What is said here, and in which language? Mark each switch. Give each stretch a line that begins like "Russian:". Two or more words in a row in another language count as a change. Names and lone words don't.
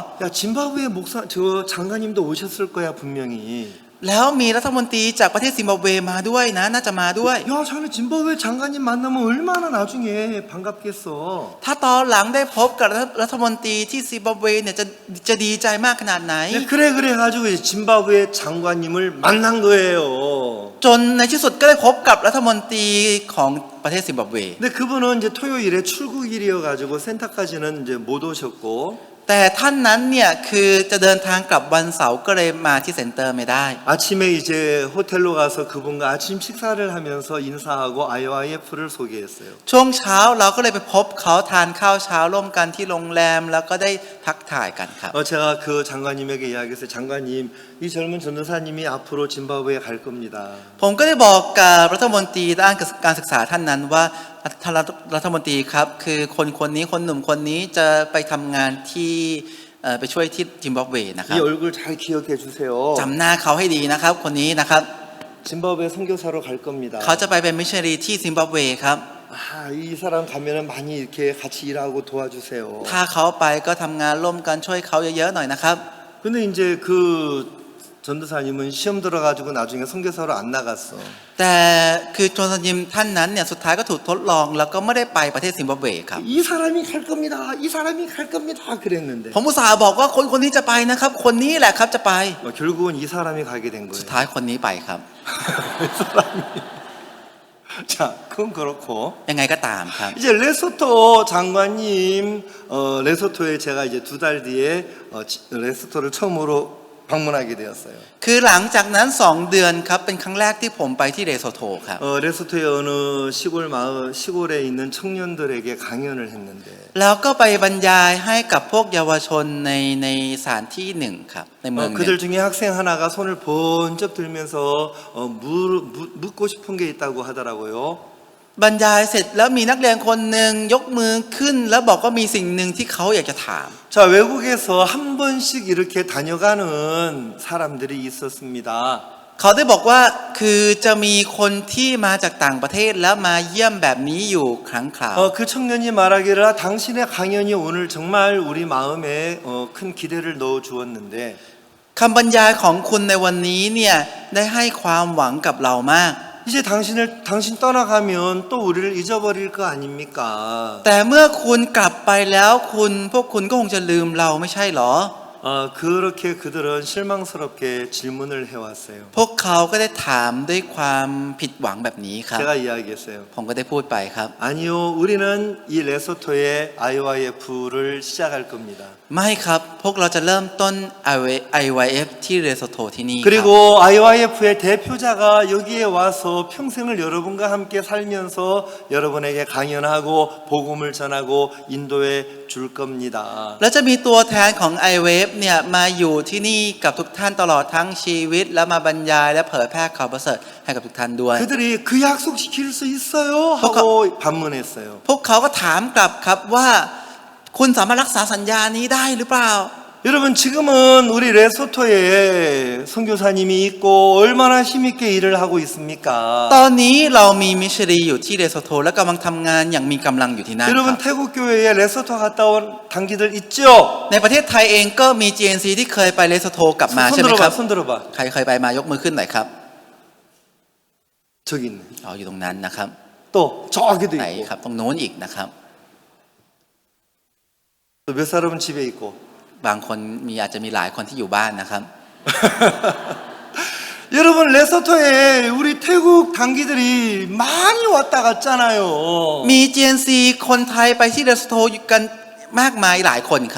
Korean: 야 짐바브웨 저 장관님도 오셨을 거야 분명히.
Thai: แล้วมีรัฐมนตรีจากประเทศซิมบับเวมาด้วยนะน่าจะมาด้วย
Korean: 야 자네 짐바브웨 장관님 만나면 얼마나 나중에 반갑겠어.
Thai: ถ้าตอนหลังได้พบกับรัฐมนตรีที่ซิมบับเวเนี่ยจะดีใจมากขนาดไหน
Korean: 네, 그래 가지고 이제 짐바브웨 장관님을 만난 거예요.
Thai: จนในที่สุดก็ได้พบกับรัฐมนตรีของประเทศซิมบับเว
Korean: 근데 그분은 이제 토요일에 출국일이어 가지고 센터까지는 이제 못 오셨고
Thai: แต่ท่านนั้นเนี่ยคือจะเดินทางกลับวันเสาร์ก็เลยมาที่เซ็นเตอร์ไม่ได้
Korean: 아침에 이제 호텔로 가서 그분과 아침 식사를 하면서 인사하고 IYF를 소개했어요.
Thai: ช่วงเช้าเราก็เลยไปพบเขาทานข้าวเช้าร่วมกันที่โรงแรมแล้วก็ได้ทักทายกันครับ
Korean: 제가 그 장관님에게 이야기했어요. 장관님, 이 젊은 전도사님이 앞으로 짐바브웨에 갈 겁니다.
Thai: ผมก็ได้บอกกับรัฐมนตรีด้านการศึกษาท่านนั้นว่าท่านรัฐมนตรีครับคือคนนี้คนหนุ่มคนนี้จะไปทำงานที่ไปช่วยที่ซิมบับเวนะครับ
Korean: 이 얼굴 잘 기억해 주세요.
Thai: จำหน้าเขาให้ดีนะครับคนนี้นะครับ
Korean: 짐바브웨 선교사로 갈 겁니다.
Thai: เขาจะไปเป็นมิชชันนารีที่ซิมบับเวครับ
Korean: 이 사람 가면은 많이 이렇게 같이 일하고 도와주세요.
Thai: ถ้าเขาไปก็ทำงานร่วมกันช่วยเขาเยอะๆหน่อยนะครับ
Korean: 근데 이제 그 전도사님은 시험 들어가지고 나중에 선교사로 안 나갔어.
Thai: แต่คือโจนซันยิมท่านนั้นเนี่ยสุดท้ายก็ถูกทดลองแล้วก็ไม่ได้ไปประเทศซิมบับเวครับ
Korean: 이 사람이 갈 겁니다. 이 사람이 갈 겁니다. 그랬는데
Thai: ผมอุตส่าห์บอกว่าคนนี้จะไปนะครับคนนี้แหละครับจะไป
Korean: 결국은 이 사람이 가게 된
Thai: สุด
Korean: 거예요.
Thai: ท้ายคนนี้ไปครับ
Korean: 이 사람이. 자, 그건 그렇고
Thai: ยังไงก็ตามครับ
Korean: 이제 레소토 장관님 레소토에 제가 이제 2달 뒤에 레소토를 처음으로 방문하게 되었어요.
Thai: คือหลังจากนั้น2 เดือนครับเป็นครั้งแรกที่ผมไปที่เลโซโทครับ
Korean: 레소토의 어느 시골에 있는 청년들에게 강연을 했는데
Thai: แล้วก็ไปบรรยายให้กับพวกเยาวชนในสถานที่หนึ่งครับในเมืองหนึ่ง
Korean: 그들 중에 학생 하나가 손을 번쩍 들면서 묻고 싶은 게 있다고 하더라고요.
Thai: บรรยายเสร็จแล้วมีนักเรียนคนหนึ่งยกมือขึ้นแล้วบอกว่ามีสิ่งหนึ่งที่เขาอยากจะถาม
Korean: 자, 외국에서 한 번씩 이렇게 다녀가는 사람들이 있었습니다.
Thai: เขาได้บอกว่าคือจะมีคนที่มาจากต่างประเทศแล้วมาเยี่ยมแบบนี้อยู่ครั้งคราว
Korean: 그 청년이 말하기를 당신의 강연이 오늘 정말 우리 마음에 큰 기대를 넣어 주었는데
Thai: คำบรรยายของคุณในวันนี้เนี่ยได้ให้ความหวังกับเรามาก
Korean: 이제 당신 떠나가면 또 우리를 잊어버릴 거 아닙니까?
Thai: แต่เมื่อคุณกลับไปแล้วพวกคุณก็คงจะลืมเราไม่ใช่หรอ
Korean: 그렇게 그들은 실망스럽게 질문을 해왔어요.
Thai: พวกเขาก็ได้ถามด้วยความผิดหวังแบบนี้ครับ
Korean: 제가 이야기했어요.
Thai: ผมก็ได้พูดไปครับ
Korean: 아니요, 우리는 이 레소토의 IYF를 시작할 겁니다.
Thai: ไม่ครับพวกเราจะเริ่มต้น IYF ที่เลโซโทที่นี่ครับ
Korean: 그리고 IYF의 대표자가 여기에 와서 평생을 여러분과 함께 살면서 여러분에게 강연하고 복음을 전하고 인도해 줄 겁니다.
Thai: และจะมีตัวแทนของ IWF เนี่ยมาอยู่ที่นี่กับทุกท่านตลอดทั้งชีวิตแล้วมาบรรยายและเผยแพร่ข่าวประเสริฐให้กับทุกท่านด้วย
Korean: 그들이 그 약속 지킬 수 있어요? 하고 반문했어요.
Thai: พวกเขาก็ถามกลับครับว่าคุณสามารถรักษาสัญญานี้ได้หรือเปล่า
Korean: 여러분 지금은 우리 레소토에 선교사님이 있고 얼마나 힘있게 일을 하고 있습니까?
Thai: ตอนนี้เรามีมิชชันนารีอยู่ที่เลโซโทและกำลังทำงานอย่างมีกำลังอยู่ที่นั่นค
Korean: 여러분
Thai: รับ
Korean: 태국 교회에 레소토 갔다 온 단기들 있죠?
Thai: ในประเทศไทยเองก็มี GNC ที่เคยไปเลโซโทกลับมาใช่ไหมครับ
Korean: 손 들어봐.
Thai: ใครเคยไปมายกมือขึ้นหน่อยครับ
Korean: 저기 있네.
Thai: อยู่ตรงนั้นนะครับ
Korean: 또 저기도
Thai: ไหน
Korean: 있고.
Thai: ครับตรงโน้นอีกนะครับ
Korean: 또 몇 사람은 집에 있고.
Thai: บางคนอาจจะมีหลายคนที่อยู่บ้านนะครับ
Korean: 여러분 레소토에 우리 태국 단기들이 많이 왔다 갔잖아요.
Thai: มี GNC คนไทยไปที่เลสโทกันมากมายหลายคนครับ